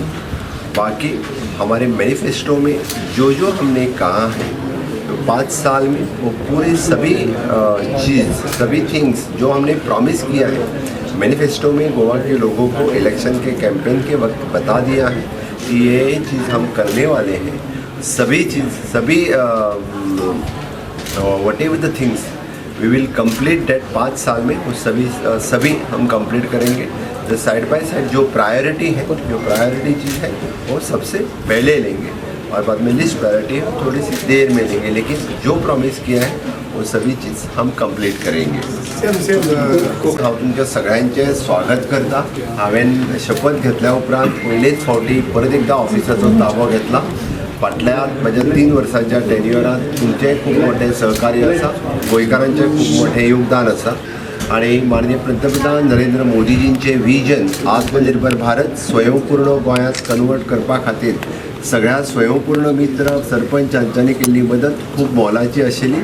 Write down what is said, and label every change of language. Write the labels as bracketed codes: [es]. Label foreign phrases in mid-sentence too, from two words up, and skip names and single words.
[hi] बाकी हमारे मैनिफेस्टो में जो हमने कहा है तो 5 साल में वो पूरे सभी सभी थिंग्स जो हमने प्रॉमिस किया है मैनिफेस्टो में गोवा के लोगों को इलेक्शन के कैंपेन के वक्त बता दिया है कि ये चीज़ हम करने वाले हैं। [en] सभी whatever the things we will complete that [hi] 5 साल में, वो सभी हम कंप्लीट करेंगे। तो [en] side by side [hi] जो प्रायोरिटी चीज़ है वो सबसे पहले लेंगे और बाद में [en] least priority [hi] है थोड़ी सी देर में लेंगे, लेकिन जो प्रॉमिस किया है वो सभी चीज़ हम कंप्लीट करेंगे। [kok] हांव तुमच्या सगळ्यांचे स्वागत करता। हांवें शपथ घेतल्या उपरांत पयलेच फावटी परत एकदा ऑफिसाचो ताबो घेतला। फाटल्या माझ्या 3 वर्सांच्या टेन्युअरांत तुमचें खूब मोठें सहकार्य आसा, गोंयकारांचें खूब मोठें योगदान आसा आणि माननीय पंतप्रधान नरेंद्र मोदीजींचे विजन आत्मनिर्भर भारत स्वयंपूर्ण गोंयांत कन्वर्ट करपा खातीर सगळ्या स्वयंपूर्ण मित्र सरपंच हांच्यांनी केल्ली मदत खूब मोलाची आशिल्ली।